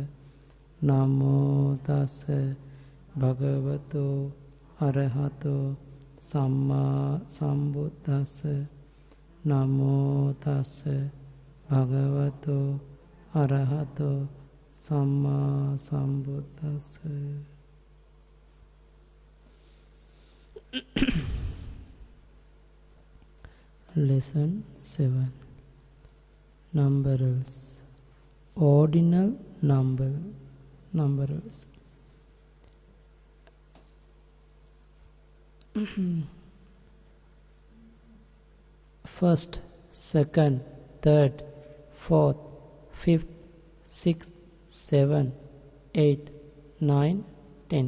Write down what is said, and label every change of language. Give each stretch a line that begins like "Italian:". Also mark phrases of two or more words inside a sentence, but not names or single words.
Pali: Namo tassa bhagavato arahato samma sambuddhassa. Namo tassa bhagavato arahato samma sambuddhassa.
English: Lesson 7. Numbers. Ordinal numbers. First, second, third, fourth, fifth, sixth, seventh, eighth, ninth, 10.